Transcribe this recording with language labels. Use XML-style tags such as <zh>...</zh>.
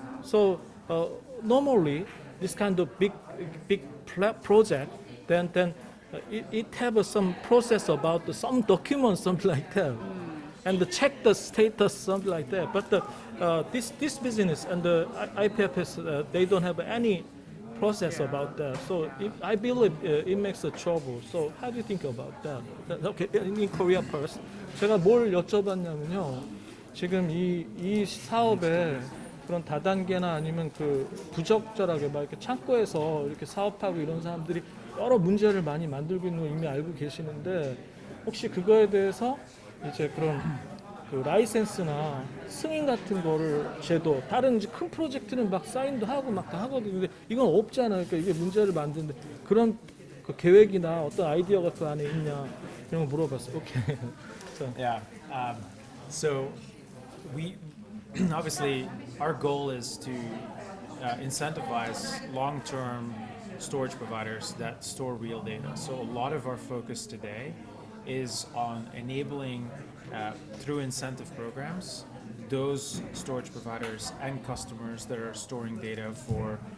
<en>So normally this kind of big project, then it have some process about some documents, something like that, and check the status, something like that. But this business and the IPFS, they don't have any process about that. So I believe it makes a trouble. So how do you think about that? Okay, in Korea first.</en> <ko>제가 뭘 여쭤봤냐면요. 지금 이 사업에 그런 다단계나 아니면 그 부적절하게 막 이렇게 창고에서 이렇게 사업하고 이런 사람들이 여러 문제를 많이 만들고 있는 걸 이미 알고 계시는데 혹시 그거에 대해서 이제 그런 그 라이센스나 승인 같은 거를 제도 다른 이제 큰 프로젝트는 막 사인도 하고 막 다 하거든요. 근데 이건 없잖아요. 그러니까 이게 문제를 만드는데 그런 그 계획이나 어떤 아이디어가 그 안에 있냐 이런 거 물어봤어요. 오케이.</ko> <en>Yeah. So we obviously our goal is to incentivize long-term storage providers that store real data. So a lot of our focus today is on enabling through incentive programs those storage providers and customers that are storing data for</en>